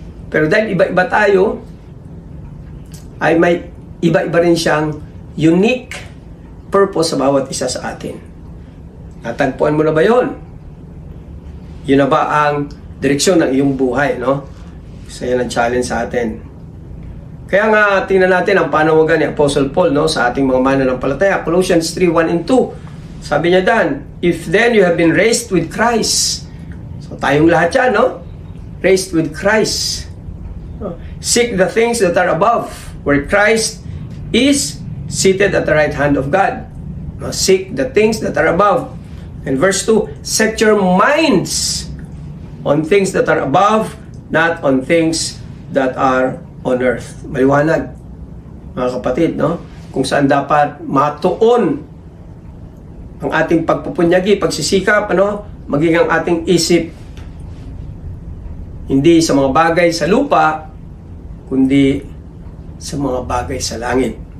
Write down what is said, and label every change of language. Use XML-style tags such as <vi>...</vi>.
<tl>Pero dahil iba-iba tayo, ay may iba-iba rin siyang unique purpose sa bawat isa sa atin. Natagpuan mo na ba yun? Yun na ba ang direksyon ng iyong buhay, no? So yan ang challenge sa atin. Kaya nga, tingnan natin ang panawagan ni Apostle Paul, no, sa ating mga mananampalataya.</tl> <en>Colossians 3:1 and 2.</en> <tl>Sabi niya dan,</tl> <en>if then you have been raised with Christ.</en> <tl>So tayong lahat yan, no?</tl> <en>Raised with Christ. Seek the things that are above, where Christ is seated at the right hand of God. Seek the things that are above. And verse 2, set your minds on things that are above, not on things that are on earth.</en> <tl>Maliwanag, mga kapatid, no? Kung saan dapat matuon ang ating pagpupunyagi, pagsisikap, ano? Maging ang ating isip hindi sa mga bagay sa lupa, kundi sa mga bagay sa langit.</tl>